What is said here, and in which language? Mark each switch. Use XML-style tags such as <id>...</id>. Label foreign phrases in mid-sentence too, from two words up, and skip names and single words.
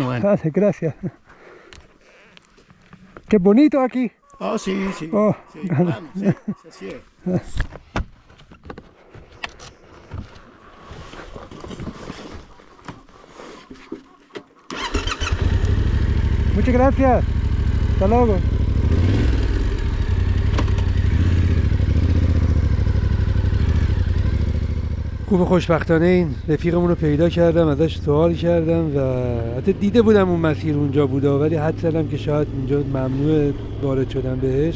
<es>Gracias, gracias. Qué bonito aquí. Oh, sí. Oh, Sí, claro, sí, así es. muchas gracias. Hasta luego.</es> <fa>خوب خوشبختانه این رفیقمون رو پیدا کردم، ازش سوال کردم و حتی دیده بودم اون مسیر اونجا بوده، ولی حد زدم که شاید اینجا ممنوع وارد شدن بهش.</fa>